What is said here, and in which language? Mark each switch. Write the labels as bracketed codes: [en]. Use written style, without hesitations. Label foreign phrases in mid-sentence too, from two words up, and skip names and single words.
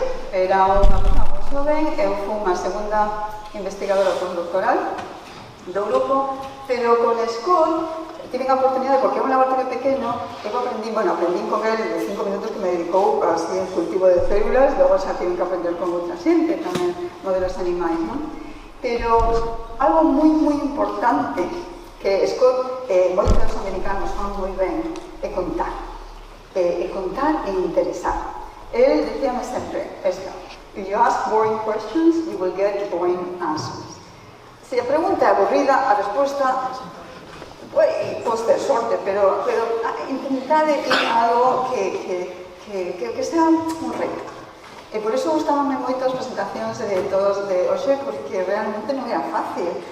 [gl] Era unha persona moi joven, eu fui unha segunda investigadora postdoctoral do grupo, pero con Scott tive a oportunidade, porque é un laboratorio pequeno, eu aprendí con él de 5 minutos que me dedicou así en cultivo de células, logo xa tive que aprender con outra xente, tamén modelos animais, non? Pero algo moi importante que Scott e moitos dos americanos fan moi ben é contar e interesar. El decíame sempre esto: [en] if you ask boring questions, you will get boring answers. [gl] Se a pregunta é aburrida, a resposta pode ter sorte, pero intentade ir a algo que sea un reto. E por iso gustabanme moito as presentacións de todos de hoxe, porque realmente non era fácil.